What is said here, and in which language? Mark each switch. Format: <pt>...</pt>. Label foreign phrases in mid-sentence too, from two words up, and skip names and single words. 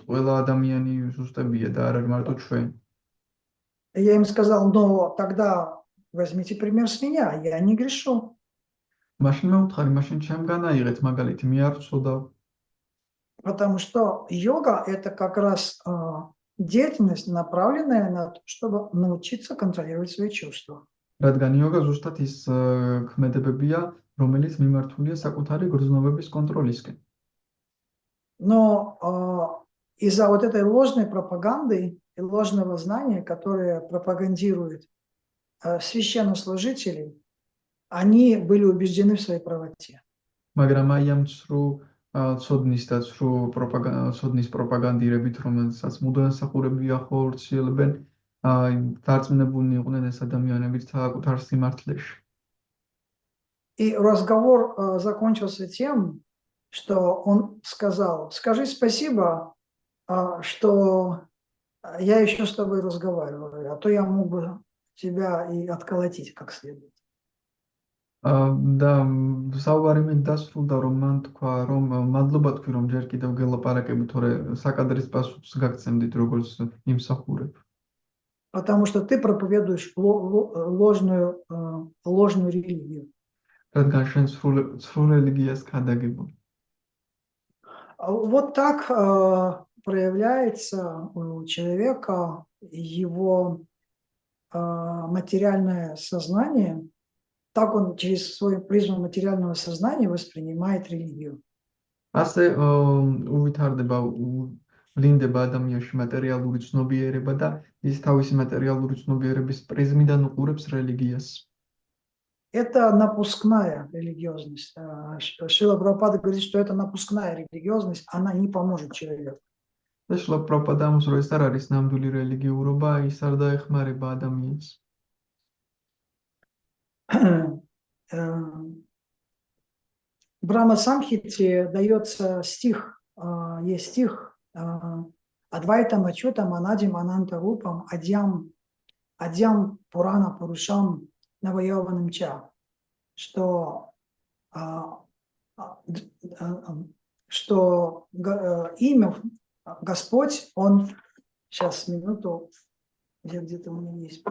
<ka>ყველა ადამიანი სუსტებია და არ არის მარტო ჩვენ.</ka> <ru>Я им сказал, но тогда возьмите пример с меня, я не грешу.</ru> <ka>მაშინ მე ვუთხარი, მაშინ ჩემგან აიღეთ მაგალითი, მე არ ვცოდავ.</ka> <ru>Потому что йога это как раз деятельность, направленная на то, чтобы научиться контролировать свои чувства.</ru> <ka>რადგან იოგა ზუსტად ის ქმედებებია, რომელიც მიმართულია საკუთარი გრძნობების კონტროლისკენ.</ka> <ru>Но из-за вот этой ложной пропаганды и ложного знания, которое пропагандирует священнослужители, они были убеждены в своей правоте.</ru> <ka>მაგრამ აი ამ ცრუ ცოდნის და ცოდნის პროპაგანდირებით, რომელსაც მუდანსახურებია ხორციელებენ, დარწმუნებულნი იყვნენ ეს ადამიანები საკუთარ სიმართლეში.</ka> <ru>И разговор закончился тем, что он сказал: скажи спасибо, что я еще с тобой разговариваю, а то я мог бы тебя и отколотить как следует.</ru> <ka>და საუბარი მე დასრულდა, რომ მან თქვა, რომ მადლობა თქვი, რომ ჯერ კიდევ გელაპარაკები, თორე საკადრის პასუხს გაგცემდით, როგორც იმსახურებ.</ka> <ru>Потому что ты проповедуешь ложную религию.</ru> <ka>რადგან შენ სრულ რელიგიას ქადაგებო.</ka> <ru>Вот так проявляется у человека его материальное сознание, так он через свою призму материального сознания воспринимает религию.</ru> <ka>ასე უვითარდება, ვლინდება ადამიანში მატერიალური ცნობიერება და ის თავისი მატერიალური ცნობიერების პრიზმიდან უყურებს რელიგიას.</ka> <ru>Это напускная религиозность. Шрила Прабхупада говорит, что это напускная религиозность, она не поможет человеку.</ru> <ka>და შრილა პრაბჰუპადა ამბობს, რომ ეს არ არის ნამდვილი რელიგიურობა, ის არ დაეხმარება ადამიანს.</ka> <ru>В Брахма-самхите дается стих, есть стих</ru> <sa>अद्वैतम् अच्युतम् अनादिम् अनन्तरूपम् आद्यम् पुराण पुरुषम् नवयौवनम् च,</sa> <ru>что имя Господь, он, сейчас минуту, где-то у меня есть.</ru>